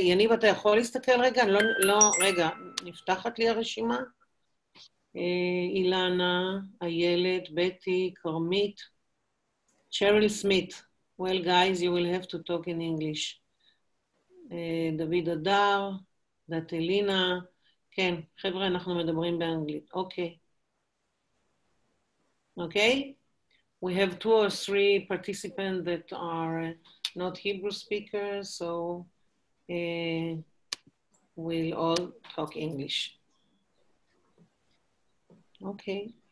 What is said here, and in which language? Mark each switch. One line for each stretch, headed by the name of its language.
Hebrew: יניב, אתה יכול להסתכל רגע? רגע, נפתחת לי הרשימה. אילנה, איילת, בטי, כרמית, שריל סמית.
English: Well, guys, you will have to talk in English.
Hebrew: דוד אדר, דתלינה, כן, חבר'ה, אנחנו מדברים באנגלית.
English: אוקיי. אוקיי? We have 2 or 3 participants that are not Hebrew speakers, so we'll all talk English. Okay.